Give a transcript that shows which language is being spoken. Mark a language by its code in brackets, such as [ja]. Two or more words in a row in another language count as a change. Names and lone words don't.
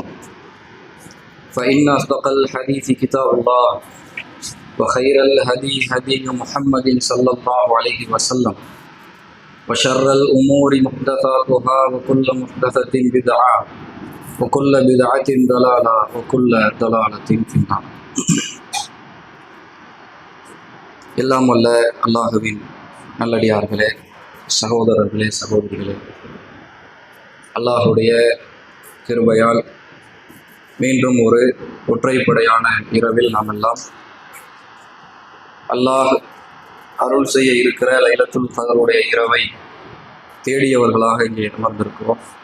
[ar] فإن أصدق الحديث كتاب الله وخير الهدي هدي محمد صلى الله عليه وسلم وشر الأمور محدثاتها وكل محدثة بدعة وكل بدعة ضلالة وكل ضلالة في النار. [ta] எல்லாம் வல்ல அல்லாஹுவின் நல்லடியார்களே, சகோதரர்களே, சகோதரிகளே, அல்லாஹுடைய கிருபையால் மீண்டும் ஒரு ஒற்றைப்படையான இரவில் நாம் எல்லாம் அல்லாஹ் அருள் செய்ய இருக்கிற [ar] ليلة القدر [ta] இரவை தேடியவர்களாக இங்கே அமர்ந்திருக்கிறோம்.